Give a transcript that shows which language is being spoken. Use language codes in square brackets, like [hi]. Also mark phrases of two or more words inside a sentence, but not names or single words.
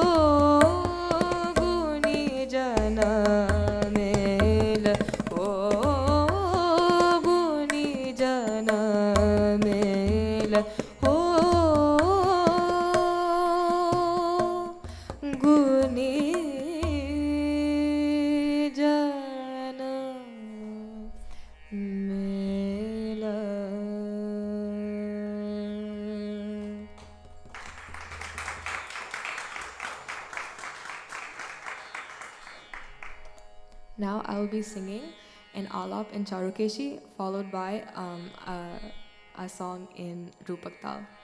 [hi] गुनी जन मेल हो गुनी जन मेल हो गुनी जन मेल. [en] Now I will be singing an alap in Charukeshi, followed by a song in Rupak Tal.